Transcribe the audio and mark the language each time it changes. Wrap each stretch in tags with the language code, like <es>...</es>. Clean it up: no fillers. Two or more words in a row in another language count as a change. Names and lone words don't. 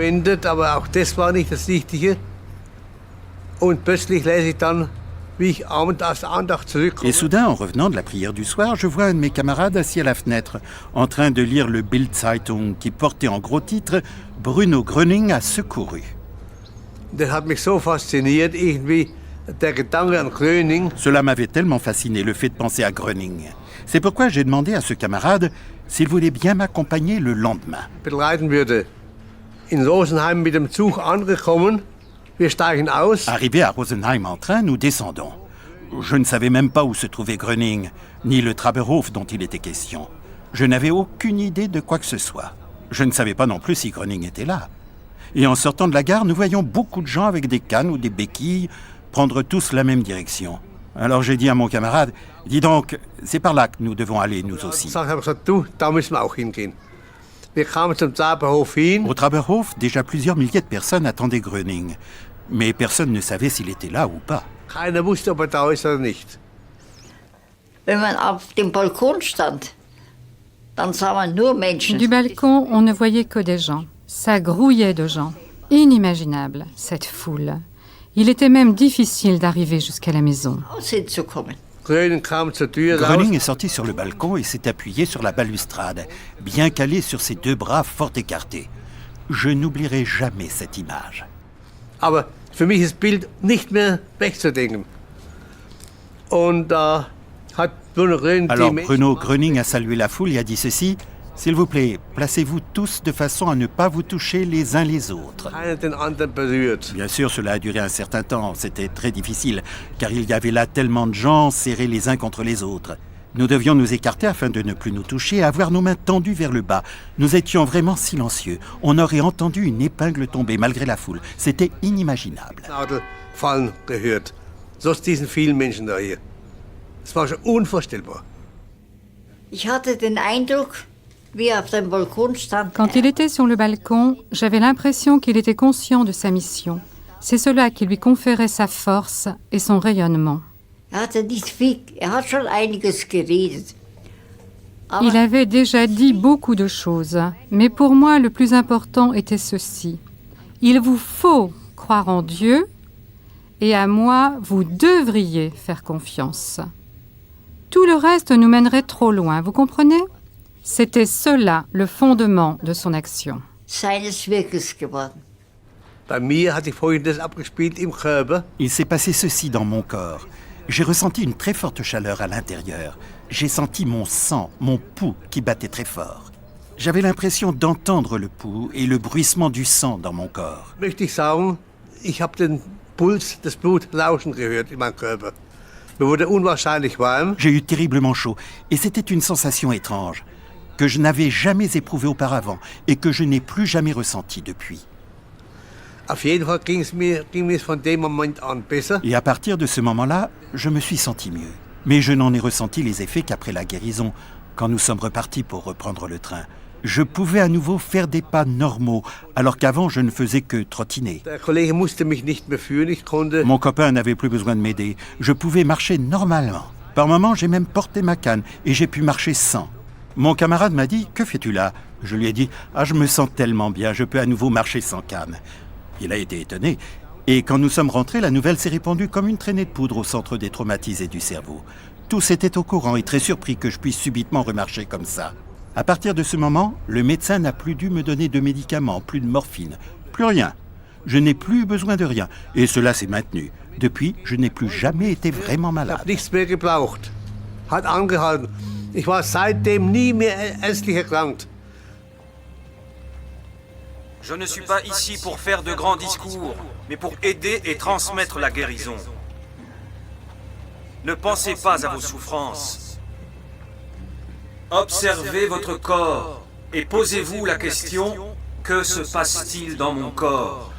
<fr>Et soudain, en revenant de la prière du soir, je vois un de mes camarades assis à la fenêtre, en train de lire le Bild-Zeitung qui portait en gros titre « Bruno Gröning a secouru ». Cela m'avait tellement fasciné, le fait de penser à Gröning. C'est pourquoi j'ai demandé à ce camarade s'il voulait bien m'accompagner le lendemain.</fr> <de>Begleiten würde. In Rosenheim mit dem Zug angekommen. Wir steigen aus.</de> <fr>Arrivé à Rosenheim en train, nous descendons. Je ne savais même pas où se trouvait Gröning, ni le Traberhof dont il était question. Je n'avais aucune idée de quoi que ce soit. Je ne savais pas non plus si Gröning était là. Et en sortant de la gare, nous voyions beaucoup de gens avec des cannes ou des béquilles prendre tous la même direction. Alors j'ai dit à mon camarade, « Dis donc, c'est par là que nous devons aller, nous aussi. » Au Traberhof, déjà plusieurs milliers de personnes attendaient Gröning. Mais personne ne savait s'il était là ou pas.</fr> <de>Wenn man auf dem Balkon stand, dann sah man nur Menschen.</de> <fr>Du balcon, on ne voyait que des gens. Ça grouillait de gens. Inimaginable, cette foule. Il était même difficile d'arriver jusqu'à la maison. Gröning est sorti sur le balcon et s'est appuyé sur la balustrade, bien calé sur ses deux bras fort écartés. Je n'oublierai jamais cette image.</fr> <de>Aber für mich ist das Bild nicht mehr wegzudenken. Und da hat Bruno Gröning</de> <fr>Alors Bruno Gröning a salué la foule et a dit ceci: « S'il vous plaît, placez-vous tous de façon à ne pas vous toucher les uns les autres. » Bien sûr, cela a duré un certain temps. C'était très difficile, car il y avait là tellement de gens serrés les uns contre les autres. Nous devions nous écarter afin de ne plus nous toucher et avoir nos mains tendues vers le bas. Nous étions vraiment silencieux. On aurait entendu une épingle tomber malgré la foule. C'était inimaginable.</fr> <de>Ich hatte den Eindruck, wie er auf dem Balkon stand.</de> <fr>Quand il était sur le balcon, j'avais l'impression qu'il était conscient de sa mission. C'est cela qui lui conférait sa force et son rayonnement.</fr> <de>hat schon einiges geredet.</de> <fr>Il avait déjà dit beaucoup de choses, mais pour moi, le plus important était ceci. Il vous faut croire en Dieu, et à moi, vous devriez faire confiance. Tout le reste nous mènerait trop loin, vous comprenez? C'était cela le fondement de son action.</fr> <de>Seines Wirkens geworden.</de> <fr>Il s'est passé ceci dans mon corps. J'ai ressenti une très forte chaleur à l'intérieur. J'ai senti mon sang, mon pouls qui battait très fort. J'avais l'impression d'entendre le pouls et le bruissement du sang dans mon corps.</fr> <de>Möchte ich sagen, ich habe den Puls, das Blut lauschen gehört in meinem Körper. Mir wurde unwahrscheinlich warm.</de> <fr>J'ai eu terriblement chaud et c'était une sensation étrange que je n'avais jamais éprouvée auparavant et que je n'ai plus jamais ressentie depuis.</fr> <de>Auf jeden Fall ging mir von dem Moment an besser.</de> <fr>Et à partir de ce moment-là, je me suis senti mieux. Mais je n'en ai ressenti les effets qu'après la guérison, quand nous sommes repartis pour reprendre le train. Je pouvais à nouveau faire des pas normaux, alors qu'avant je ne faisais que trottiner.</fr> <de>Der Kollege musste mich nicht mehr führen, ich konnte...</de> <fr>Mon copain n'avait plus besoin de m'aider. Je pouvais marcher normalement. Par moments, j'ai même porté ma canne et j'ai pu marcher sans. Mon camarade m'a dit « Que fais-tu là ?» Je lui ai dit « Ah, je me sens tellement bien, je peux à nouveau marcher sans canne. » Il a été étonné. Et quand nous sommes rentrés, la nouvelle s'est répandue comme une traînée de poudre au centre des traumatisés du cerveau. Tous étaient au courant et très surpris que je puisse subitement remarcher comme ça. À partir de ce moment, le médecin n'a plus dû me donner de médicaments, plus de morphine, plus rien. Je n'ai plus besoin de rien. Et cela s'est maintenu. Depuis, je n'ai plus jamais été vraiment malade.</fr> <de>Nichts mehr gebraucht. Hat angehalten. Ich war seitdem nie mehr ernstlich erkrankt.</de> <fr>Je ne suis pas ici pour faire de grands discours, mais pour aider et transmettre la guérison. Ne pensez pas à vos souffrances. Observez votre corps et posez-vous la question, que se passe-t-il dans mon corps?</fr>